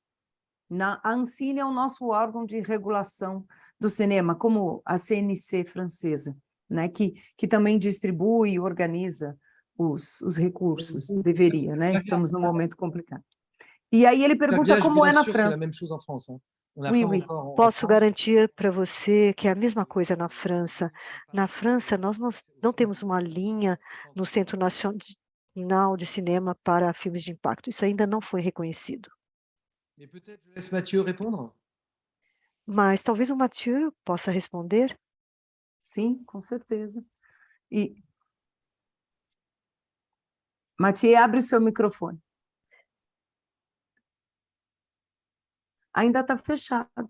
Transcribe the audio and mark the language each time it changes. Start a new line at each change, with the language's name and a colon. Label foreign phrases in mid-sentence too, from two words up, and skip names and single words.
Portuguese: A Ancine é o nosso órgão de regulação do cinema, como a CNC francesa, né, que também distribui e organiza os recursos, deveria, né? Estamos num momento complicado. E aí ele pergunta
French: Flavia, je
Portuguese: como
French: vous
Portuguese: é na
French: rassure, c'est la
Portuguese: França.
French: même chose en France. Hein. On n'a Oui, pas oui. encore en
Portuguese: Posso
French: France.
Portuguese: garantir para você que é a mesma coisa na França. Na França, nós não temos uma linha no Centro Nacional de Cinema para filmes de impacto. Isso ainda não foi reconhecido.
French: Mais peut-être je laisse Mathieu répondre.
Portuguese: Mas talvez o Mathieu possa responder. Sim, com certeza. E Mathieu, abre o seu microfone. Ainda está fechado.